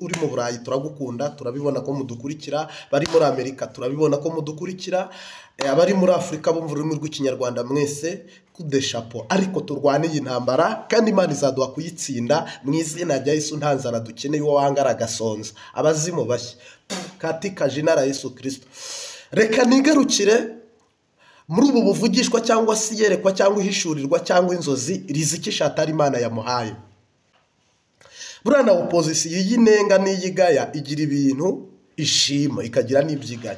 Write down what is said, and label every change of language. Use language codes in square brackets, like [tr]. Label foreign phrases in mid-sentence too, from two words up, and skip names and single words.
[rw] Uri mu Burayi turagukunda, turabibona ko mudukurikira, bari muri Amerika turabibona ko mudukurikira, abari muri Afurika bumva ururimi rw'ikinyarwanda mwese kude chapeau. Ariko turwane iyi ntambara, kandi Imana izaduha kuyitsinda mu izina rya Yesu. Nta nzara dukeneye, uwo wangara agasonza, abazimu bashya [sw] katika jina la Yesu Kristo. [rw] Reka nigarukire muri ubu buvugishwa cyangwa se yerekwa cyangwa ihishurirwa cyangwa inzozi Riziki Shatari Imana yamuhaye. Buriya na opozisiyo y'inenga n'iyigaya igira ibintu ishima, ikagira n'ibyigaya.